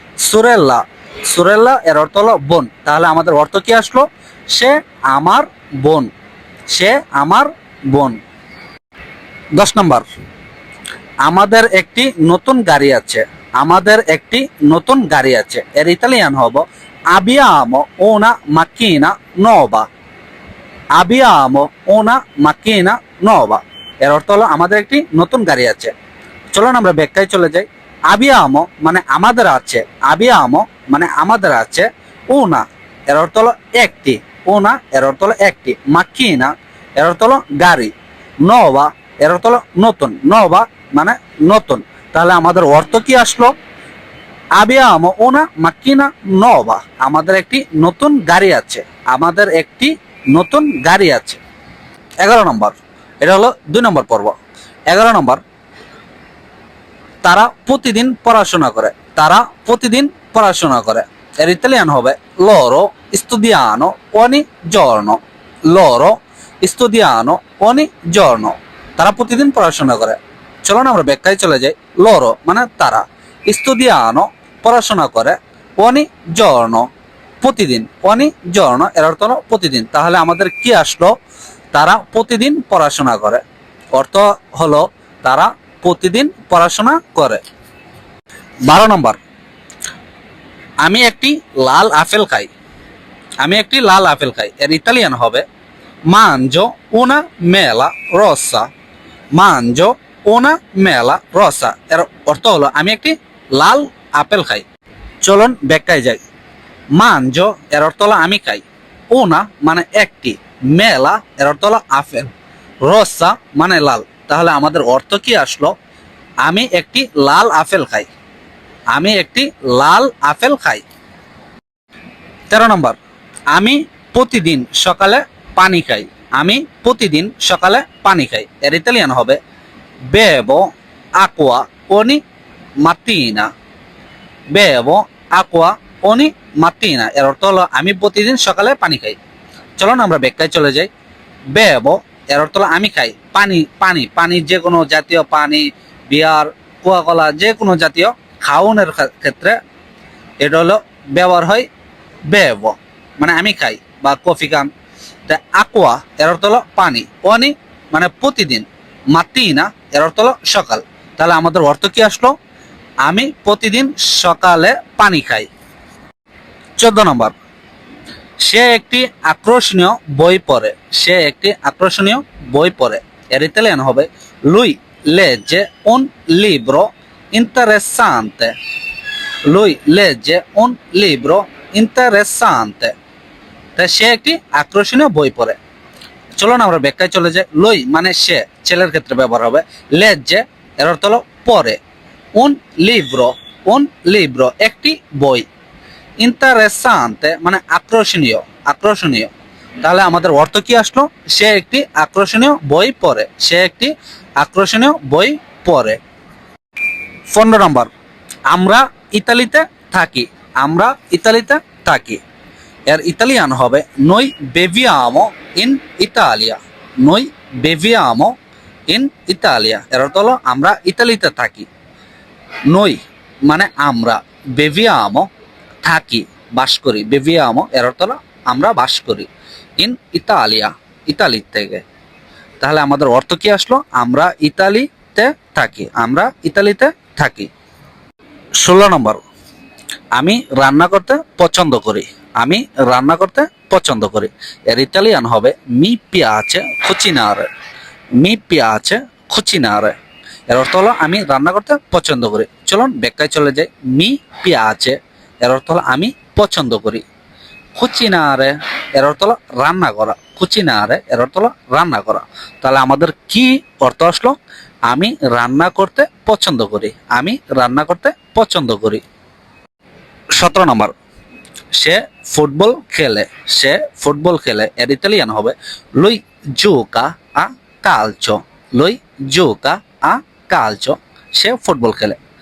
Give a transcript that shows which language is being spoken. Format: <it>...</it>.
<bn>সুরেল্লা, সুরেল্লা এর অর্থ হলো বোন। তাহলে আমাদের অর্থ কি আসলো? সে আমার বোন, সে আমার বোন। 10 নম্বর, আমাদের একটি নতুন গাড়ি আছে, আমাদের একটি নতুন গাড়ি আছে। এর ইতালিয়ান হবো</bn> <it>abbiamo una macchina nuova, abbiamo una macchina nuova।</it> <bn>এর অর্থ হলো আমাদের একটি নতুন গাড়ি আছে। চলুন আমরা ব্যাখ্যায় চলে যাই। abbiamo মানে আমাদের আছে, abbiamo মানে আমাদের আছে। una এর অর্থ হলো একটি, una এর অর্থ হলো একটি। macchina এর অর্থ হলো গাড়ি। nuova এর অর্থ হলো নতুন, nuova মানে নতুন। তাহলে আমাদের অর্থ কি আসলো?</bn> <it>abbiamo una macchina nuova,</it> <bn>আমাদের একটি নতুন গাড়ি আছে, আমাদের একটি নতুন গাড়ি আছে। 11 নম্বর, এটা হলো 2 নম্বর পর্ব। 11 নম্বর, তারা প্রতিদিন পড়াশোনা করে, তারা প্রতিদিন পড়াশোনা করে। এর ইতালিয়ান হবে</bn> <it>loro studiano ogni giorno, loro studiano ogni giorno।</it> <bn>তারা প্রতিদিন পড়াশোনা করে। চলো না আমরা ব্যাখ্যায় চলে যাই। loro মানে তারা, studiano পড়াশোনা করে, ogni giorno প্রতিদিন, ogni giorno এর অর্থ হলো প্রতিদিন। তাহলে আমাদের কি আসলো? তারা প্রতিদিন পড়াশোনা করে। অর্থ হলো তারা প্রতিদিন পড়াশোনা করে। 12 নম্বর, আমি একটি লাল আপেল খাই, আমি একটি লাল আপেল খাই। এর ইতালিয়ান হবে</bn> <it>mangio una mela rossa, mangio una mela rossa।</it> <bn>এর অর্থ হলো আমি একটি লাল আপেল খাই। চলুন ব্যাখ্যায় যাই। mangio এর অর্থ হলো আমি খাই, una মানে একটি, মেলা এর অর্থ হলো আপেল, rossa মানে লাল। তাহলে আমাদের অর্থ কি আসলো? আমি একটি লাল আপেল খাই, আমি একটি লাল আপেল খাই। 13 নম্বর, আমি প্রতিদিন সকালে পানি খাই, আমি প্রতিদিন সকালে পানি খাই। এর ইতালিয়ান হবে</bn> <it>bevo acqua ogni mattina, bevo acqua ogni mattina।</it> <bn>এর অর্থ হলো আমি প্রতিদিন সকালে পানি খাই। চলো না আমরা ব্যাখ্যায় চলে যাই। bevo এর অর্থ হলো আমি খাই, পানি, পানি, পানি যে কোনো জাতীয় পানি, বিয়ার, কোকা-কোলা, যে কোনো জাতীয় খাওয়ানোর ক্ষেত্রে এটা হলো ব্যবহার হয় bevo মানে আমি খাই বা কফি খান। তা aqua এর অর্থ হলো পানি, ogni মানে প্রতিদিন, mattina এর অর্থ হলো সকাল। তাহলে আমাদের অর্থ কি আসলো? আমি প্রতিদিন সকালে পানি খাই। 14 নম্বর, সে একটি আকর্ষণীয় বই পড়ে, সে একটি আকর্ষণীয় বই পড়ে। এর ইতালিয়ান হবে</bn> <it>lui legge un libro interessante, lui legge un libro interessante।</it> <bn>তাই সে একটি আকর্ষণীয় বই পড়ে। চলো না আমরা ব্যাখ্যায় চলে যাই। লই মানে সে, ছেলের ক্ষেত্রে ব্যবহার হবে। legge এর অর্থ হলো পড়ে। un libro, un libro একটি বই। interessante মানে আকর্ষণীয়, আকর্ষণীয়। তাহলে আমাদের অর্থ কি আসলো? সে একটি আকর্ষণীয় বই পড়ে, সে একটি আকর্ষণীয় বই পড়ে। 15 নম্বর, আমরা ইতালিতে থাকি, আমরা ইতালিতে থাকি। এর ইতালিয়ান হবে</bn> <it>noi beviamo in Italia, noi beviamo in Italia।</it> <bn>এর অর্থ হলো আমরা ইতালিতে থাকি। noi মানে আমরা, beviamo থাকি, বাস করি, beviamo এর অর্থ হলো আমরা বাস করি, in Italia ইতালি থেকে। তাহলে আমাদের অর্থ কি আসলো? আমরা ইতালিতে থাকি, আমরা ইতালিতে থাকি। 16 নম্বর, আমি রান্না করতে পছন্দ করি, আমি রান্না করতে পছন্দ করি। এর ইতালিয়ান হবে</bn> <it>mi piace cucinare, mi piace cucinare।</it> <bn>এর অর্থ হলো আমি রান্না করতে পছন্দ করি। চলুন ব্যাখ্যায় চলে যাই। mi piace এর অর্থ হলো আমি পছন্দ করি। cucinare এর অর্থ হলো রান্না করা, cucinare এর অর্থ হলো রান্না করা। তাহলে আমাদের কি অর্থ আসলো? আমি রান্না করতে পছন্দ করি, আমি রান্না করতে পছন্দ করি। 17 নম্বর, সে ফুটবল খেলে, সে ফুটবল খেলে। এর ইতালিয়ান হবে</bn> <it>lui gioca a calcio, lui gioca a calcio,</it> <bn>say football খেলে।</bn>